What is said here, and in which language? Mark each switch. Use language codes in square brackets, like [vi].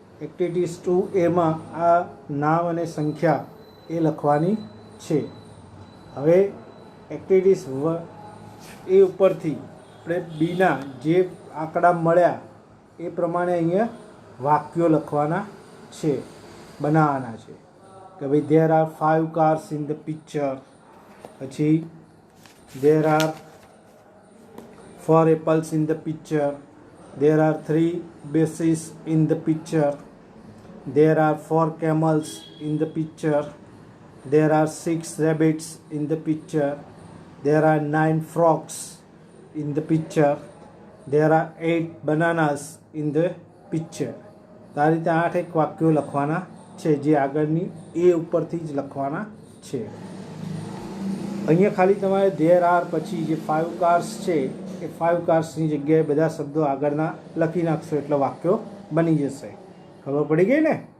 [gu] Activities 2 આ નામ અને સંખ્યા એ લખવાની છે. હવે એક્ટિવિટીઝ એ ઉપરથી આપણે બીના જે આંકડા મળ્યા એ પ્રમાણે અહીંયા વાક્યો લખવાના છે, બનાવવાના છે. કે ભાઈ [en] there are 5 cars in the picture, [gu] પછી [en] there are 4 apples in the picture, there are 3 buses in the picture, there are 4 camels in the picture, there are 6 rabbits in the picture, there are 9 frogs in the picture, there are 8 bananas in the picture. [gu] આ રીતે 8 વાક્યો લખવાના છે જે આગળની એ ઉપરથી જ લખવાના છે. અહીંયા ખાલી તમારે [en] there are [gu] પછી જે 5 કાર્સ છે એ 5 કાર્સની જગ્યાએ બધા શબ્દો આગળના લખી નાખશો એટલે વાક્યો બની જશે. ખબર પડી ગઈ ને?